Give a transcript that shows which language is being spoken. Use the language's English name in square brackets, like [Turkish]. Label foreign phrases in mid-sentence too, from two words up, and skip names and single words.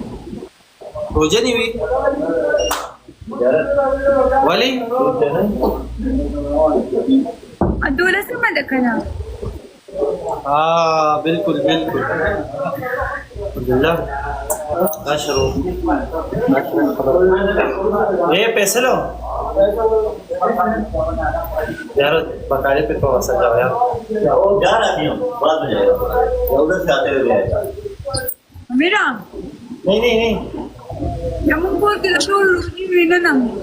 [Pashto] روژه دې وي؟ ولې؟ 12مه ده که نه؟ بالکل بالکل الحمدلله. دا شروع [Hindi] पैसे लो यार बकाले पे थोड़ा सा जाओ यार. जा रही हूँ बाद में जाएगा उधर से आते हुए आएगा. मेरा नहीं जम्मू को के तो रोटी लेना ना